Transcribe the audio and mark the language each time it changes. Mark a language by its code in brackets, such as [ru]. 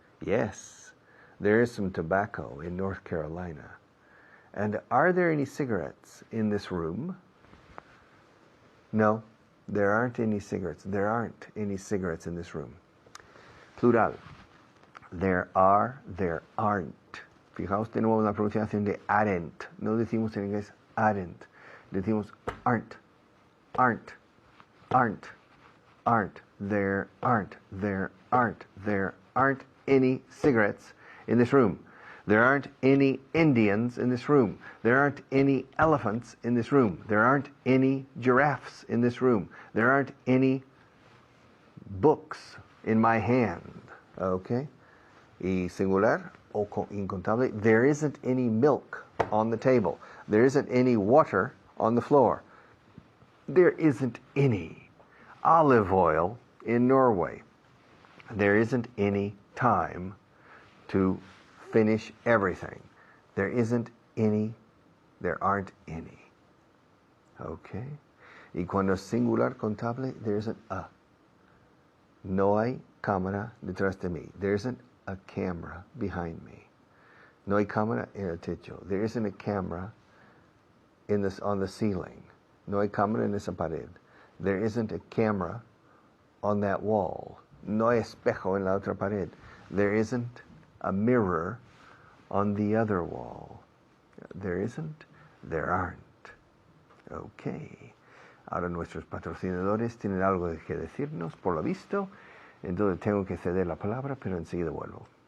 [en] Yes, there is some tobacco in North Carolina. And are there any cigarettes in this room? No, there aren't any cigarettes. There aren't any cigarettes in this room. Plural. There are, there aren't. [es] Fijaos de nuevo en la pronunciación de aren't. No decimos en inglés aren't. Decimos [en] aren't, aren't, aren't, aren't. There aren't, there aren't, there aren't any cigarettes in this room. There aren't any Indians in this room. There aren't any elephants in this room. There aren't any giraffes in this room. There aren't any books in my hand. Okay? [es] Y singular o incontable. [en] There isn't any milk on the table. There isn't any water on the floor. There isn't any olive oil in Norway. There isn't any time to finish everything. There isn't any, there aren't any. [es] Okay? Y cuando es singular contable, [en] there isn't a. [es] No hay cámara detrás de mí. [en] There isn't a camera behind me. [es] No hay cámara en el techo. [en] There isn't a camera in this, on the ceiling. [es] No hay cámara en esa pared. [en] There isn't a camera on that wall. [es] No hay espejo en la otra pared. [en] There isn't a mirror on the other wall. There isn't, there aren't. Okay. [es] Ahora nuestros patrocinadores tienen algo que decirnos, por lo visto. Entonces tengo que ceder la palabra, pero enseguida vuelvo.